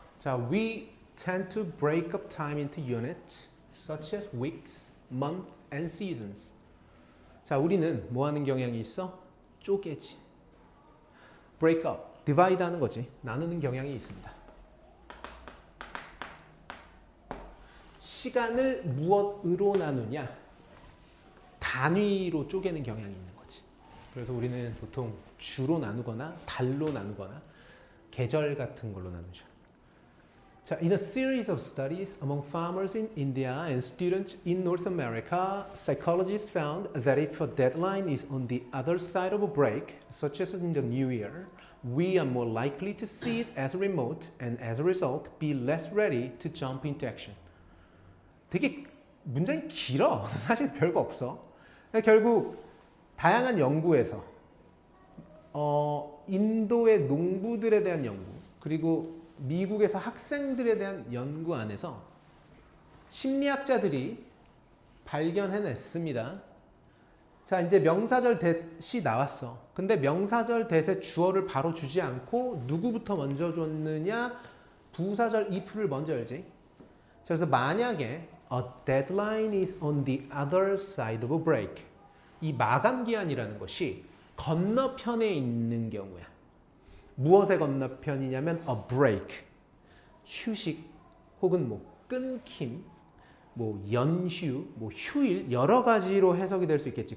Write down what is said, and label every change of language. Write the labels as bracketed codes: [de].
[en] 자, we tend to break up time into units such as weeks, months, and seasons. [ko] 자, 우리는 뭐 하는 경향이 있어? 쪼개지. [en] break up, divide [ko] 하는 거지. 나누는 경향이 있습니다. 시간을 무엇으로 나누냐? 단위로 쪼개는 경향이 있는 거지. 그래서 우리는 보통 주로 나누거나 달로 나누거나 계절 같은 걸로 나누죠. [en] 자, in a series of studies among farmers in India and students in North America, psychologists found that if a deadline is on the other side of a break, such as in the new year, we are more likely to see it as remote and as a result be less ready to jump into action. [ko] 되게 문장이 길어. 사실 별거 없어. 결국 다양한 연구에서 인도의 농부들에 대한 연구, 그리고 미국에서 학생들에 대한 연구 안에서 심리학자들이 발견해냈습니다. 자, 이제 명사절 대시 나왔어. 근데 명사절 대세 주어를 바로 주지 않고 누구부터 먼저 줬느냐? 부사절 if를 먼저 열지. 자, 그래서 만약에 [en] a deadline is on the other side of a break. [ko] 이 마감 기한이라는 것이 건너편에 있는 경우야. 무엇의 건너편이냐면 a break. 휴식 혹은 뭐 끊김, 뭐 연휴, 뭐 휴일 여러 가지로 해석이 될 수 있겠지.